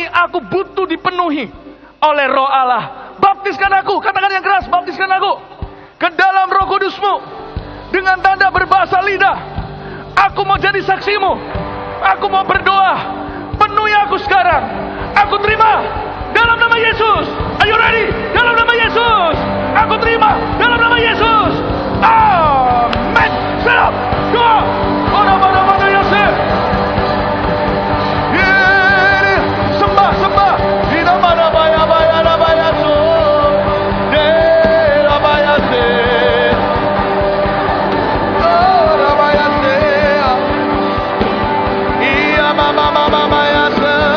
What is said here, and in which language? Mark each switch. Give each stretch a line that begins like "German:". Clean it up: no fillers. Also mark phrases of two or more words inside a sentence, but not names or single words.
Indonesian: Aku butuh dipenuhi oleh Roh Allah. Baptiskan aku. Katakan yang keras, baptiskan aku ke dalam Roh Kudus-Mu dengan tanda berbahasa lidah. Aku mau jadi saksimu. Aku mau berdoa. Penuhi aku sekarang. Aku terima dalam nama Yesus.
English: Are you ready?
Indonesian: Dalam nama Yesus. Aku terima dalam nama Yesus. Amin. Salam. Doa. Mana Yosef. Sembah. Di nama baya so. De baya se. Oh, baya se. Iya mama ya se.